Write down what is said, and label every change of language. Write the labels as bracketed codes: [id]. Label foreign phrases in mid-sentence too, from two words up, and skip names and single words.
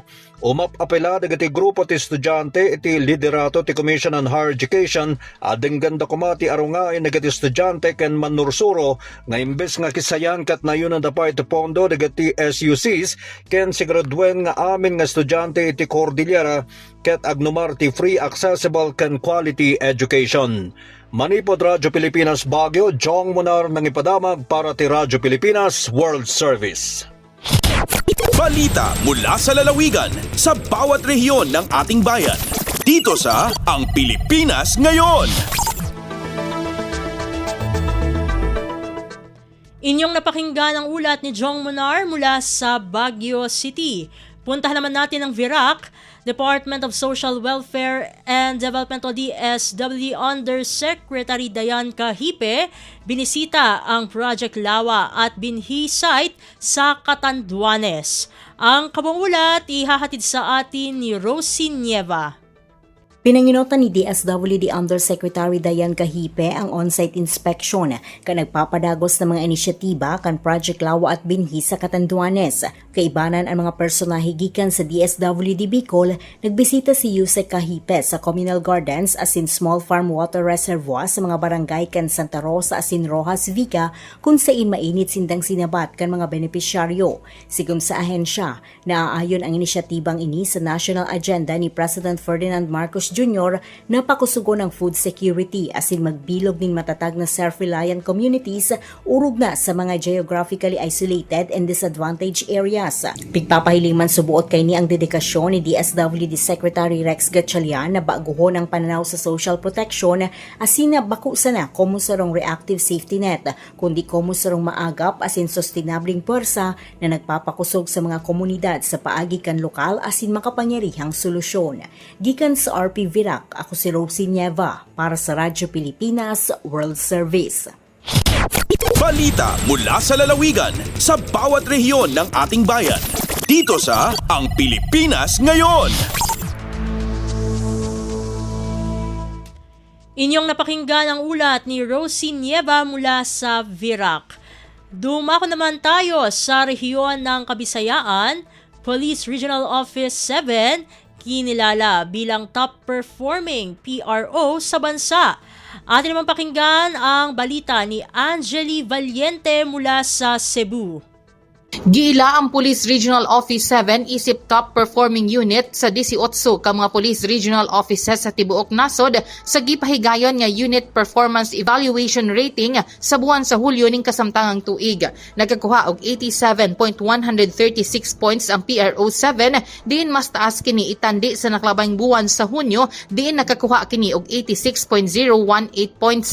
[ilo] Umap-apela dagiti grupo ti estudyante iti liderato ti Commission on Higher Education adeng ganda kumati arungay dagiti estudyante ken manursuro nga imbes nga kisayan kat nayunan da pa iti pondo dagiti SUCs ken sigraduen nga amin nga estudyante iti Cordillera ket agnumar ti free accessible ken [en] quality education. [ilo] Manipod Radyo Pilipinas Baguio, Jong Monar nang ipadamag para ti Radyo Pilipinas World Service. [tl] Balita mula sa lalawigan sa bawat rehiyon ng ating bayan. Dito sa Ang Pilipinas Ngayon. Inyong napakinggan ang ulat ni Jong Monar mula sa Baguio City. Puntahan naman natin ang Virac. Department of Social Welfare and Development o DSWD Undersecretary Dayan Cahipe binisita ang Project Lawa at Binhi site sa Catanduanes. Ang kabuang ulat ihahatid sa atin ni Rosie Nieva. [bik] Pinanginota ni DSWD Undersecretary Dayan Cahipe ang [en] on-site inspection [bik] ka nagpapadagos ng mga inisyatiba kan Project Lawa at Binhi sa Catanduanes. Kaibanan ang mga personahe gikan sa DSWD Bicol, nagbisita si Yusek Cahipe sa Communal Gardens asin Small Farm Water Reservoir sa mga barangay kan Santa Rosa asin Rojas Vica kung saan mainit sindang sinabat kan mga benepisyaryo. Sigum sa ahensya, naaayon ang inisyatibang ini sa national agenda ni President Ferdinand Marcos Jr. na pakusugo ng food security asin magbilog ning matatag na [en] self-reliant communities [bik] urog na sa mga [en] geographically isolated and disadvantaged areas. [bik] Pigpapahiling man subuot kay ni ang dedikasyon ni DSWD Secretary Rex Gatchalian na baguhon ang pananaw sa [en] social protection [bik] asin na bako sana komo sarong [en] reactive safety net [bik] kundi komo sarong maagap asin sustainabling puwersa na nagpapakusog sa mga komunidad sa paagi kan lokal asin makapangyarihang solusyon. Gikan sa RP Virac, ako si Rosie Nieva para sa Radyo Pilipinas World Service. [tl] Balita mula sa lalawigan sa bawat rehiyon ng ating bayan. Dito sa Ang Pilipinas Ngayon. Inyong napakinggan ang ulat ni Rosie Nieva mula sa Virac. Dumako naman tayo sa rehiyon ng Kabisayaan. Police Regional Office 7 kinilala bilang top-performing PRO sa bansa. Atin naman pakinggan ang balita ni Angeli Valiente mula sa Cebu. [ceb] Giila ang Police Regional Office 7 isip top-performing unit sa 18 ka mga Police Regional Offices sa tibuok nasod sa gipahigayon nga Unit Performance Evaluation Rating sa buwan sa Hulyo ning kasamtangang tuig. Nagkakuha og 87.136 points ang PRO 7, diin mas taas kini itandi sa naklabang buwan sa Hunyo, diin nakakuha kini og 86.018 points.